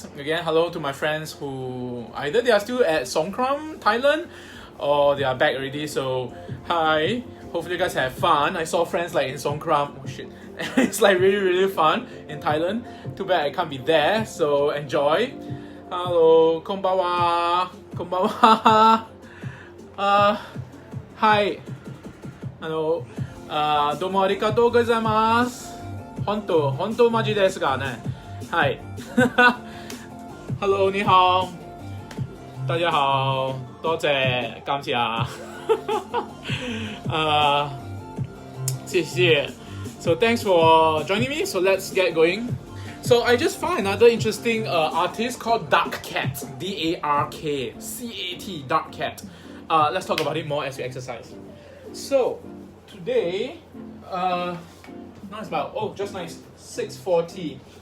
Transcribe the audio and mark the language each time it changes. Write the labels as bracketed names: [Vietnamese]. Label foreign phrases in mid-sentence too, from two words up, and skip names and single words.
[English] Again, hello to my friends who either they are still at Songkram, Thailand, or they are back already. So hi. Hopefully you guys have fun. I saw friends like in Songkram. Oh shit. It's like really fun in Thailand. Too bad I can't be there. So enjoy. Hello, konbanwa. Konbanwa. Hi. [Japanese] どうもありがとうございます. 本当マジですがね. [English] Hi. [Chinese] Hello, 你好。大家好，多谢，感谢。 [English] 谢谢。So thanks for joining me. So let's get going. So I just found another interesting artist called Dark Cat. D-A-R-K-C-A-T. Dark Cat. Let's talk about it more as we exercise. So today, now it's about just nice 6:40.